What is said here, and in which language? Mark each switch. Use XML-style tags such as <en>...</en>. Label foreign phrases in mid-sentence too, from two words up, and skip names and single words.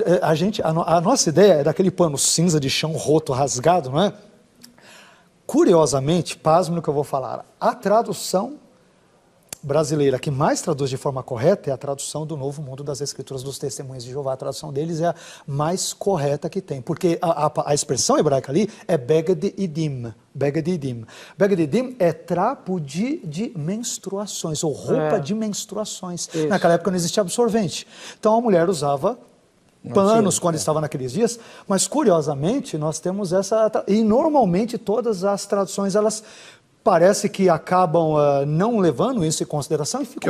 <pt>A nossa ideia é daquele pano cinza de chão roto, rasgado, não é? Curiosamente, pasme no que eu vou falar, a tradução brasileira que mais traduz de forma correta é a tradução do Novo Mundo das Escrituras dos Testemunhos de Jeová. A tradução deles é a mais correta que tem, porque a expressão hebraica ali é</pt> <he>beged idim. Beged idim. Beged idim</he> <pt>é trapo de menstruações, ou roupa de menstruações. Isso. Naquela época não existia absorvente. Então a mulher usava panos quando estava naqueles dias, mas curiosamente nós temos e normalmente todas as traduções elas parece que acabam não levando isso em consideração e fica</pt>